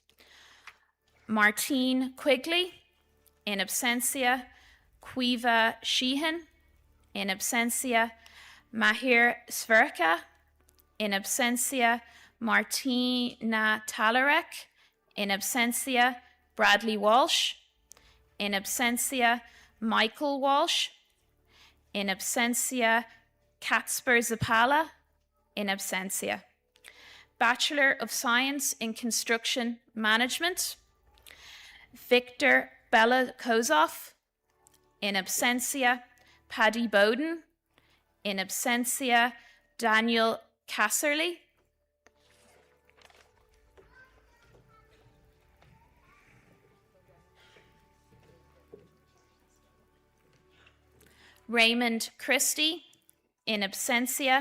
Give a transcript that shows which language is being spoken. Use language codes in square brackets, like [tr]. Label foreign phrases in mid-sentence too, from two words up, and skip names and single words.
[en] Martine Quigley, [la] in absentia. [en] Quiva Sheehan, [la] in absentia. [en] Mahir Sverka, [la] in absentia. [en] Martina Talarek, [la] in absentia. [en] Bradley Walsh, [la] in absentia. [en] Michael Walsh, [la] in absentia. [en] Katsper Zapala, [la] in absentia. [en] Bachelor of Science in Construction Management. Victor Bella Kozoff, [la] in absentia. [en] Paddy Bowden, [la] in absentia. [en] Daniel Casserly. Raymond Christie, [la] in absentia.